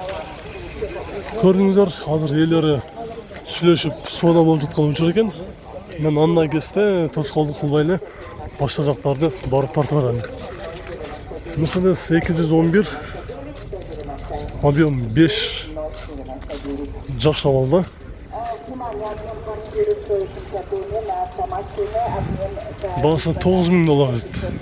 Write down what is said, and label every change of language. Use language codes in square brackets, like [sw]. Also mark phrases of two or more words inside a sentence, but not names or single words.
[ky] Көрдүңүздөр, азыр элдери сүйлөшүп соода болуп жаткан учур экен. [kk] Мен анда кезде тосқолдық қылбайлы башқа жақтарды барып тартып барамын. Мерседес 211 объем 5 жақсы алды. Бағасы $9.000 еді.